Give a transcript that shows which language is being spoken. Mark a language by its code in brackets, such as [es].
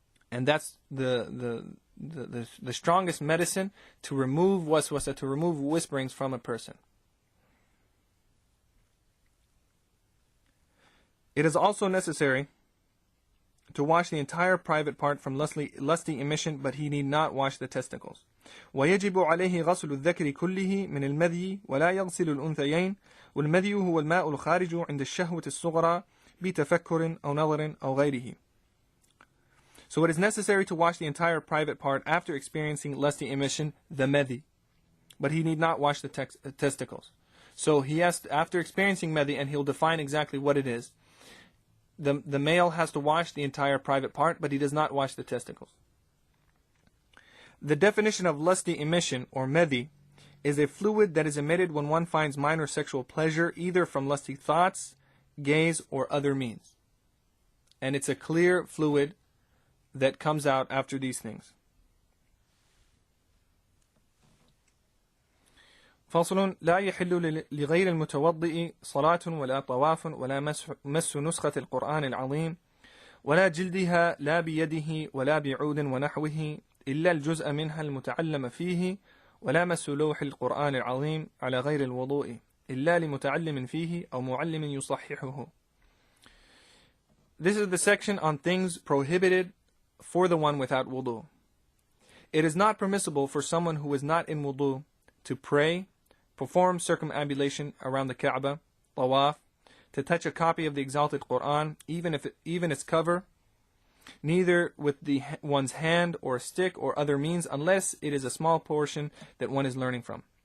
[en] And that's the strongest medicine to remove waswasa, to remove whisperings from a person. It is also necessary to wash the entire private part from lusty emission, but he need not wash the testicles. [ar] ويجب عليه غسل الذكر كله من المذي ولا يغسل الأنثيين والمذي هو الماء الخارج عند الشهوة الصغرى بتفكر أو نظر أو غيره. [en] So it is necessary to wash the entire private part after experiencing lusty emission, the medhi, but he need not wash the testicles. So he has to, after experiencing medhi, and he'll define exactly what it is, the male has to wash the entire private part, but he does not wash the testicles. The definition of lusty emission, or medhi, is a fluid that is emitted when one finds minor sexual pleasure, either from lusty thoughts, gaze, or other means. And it's a clear fluid that comes out after these things. [ar] فصل لا يحل لغير المتوضئ صلاة ولا طواف ولا مس نسخة القرآن العظيم ولا جلدها لا بيده ولا بعود ونحوه إلا الجزء منها المتعلم فيه ولا مس لوح القرآن العظيم على غير الوضوء إلا لمتعلم فيه أو معلم يصححه. [en] This is the section on things prohibited for the one without wudu. It is not permissible for someone who is not in wudu to pray, perform circumambulation around the Kaaba, tawaf, to touch a copy of the exalted Quran, even its cover, neither with one's hand or stick or other means, unless it is a small portion that one is learning from.